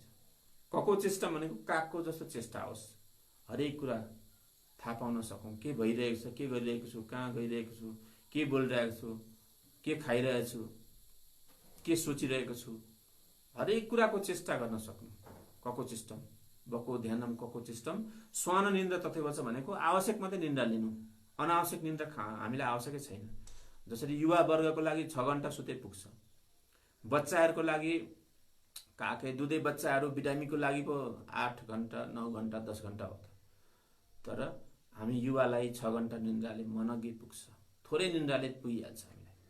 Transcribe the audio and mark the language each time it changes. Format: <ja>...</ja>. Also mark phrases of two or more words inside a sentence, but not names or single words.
<sa>कको चेष्टम</sa> <ne>भनेको कागको जस्तो चेष्टा होस्, हरेक कुरा थाहा पाउन सकौँ, के भइरहेको छ, के गरिरहेको छु, कहाँ गइरहेको छु, के बोलिरहेको छु, के खाइरहेको छु, के सोचिरहेको छु, हरेक कुराको चेष्टा गर्न सक्नु।</ne> <sa>कको चेष्टम, बको ध्यानम कको चेष्टम। श्वान निन्द्रा तथैव</sa> <ne>छ भनेको आवश्यक मात्रै निन्द्रा लिनु, अनावश्यक निन्द्रा हामीलाई आवश्यकै छैन। जसरी युवा वर्गको लागि 6 घण्टा सुते पुग्छ, बच्चाहरूको लागि काकै दुधे बच्चाहरू बिरामीको लागि पो 8 घण्टा 9 घण्टा 10 घण्टा हो। तर हामी युवालाई 6 घण्टा निन्द्राले मनअघि पुग्छ, थोरै निन्द्राले पुगिहाल्छ हामीलाई।</ne>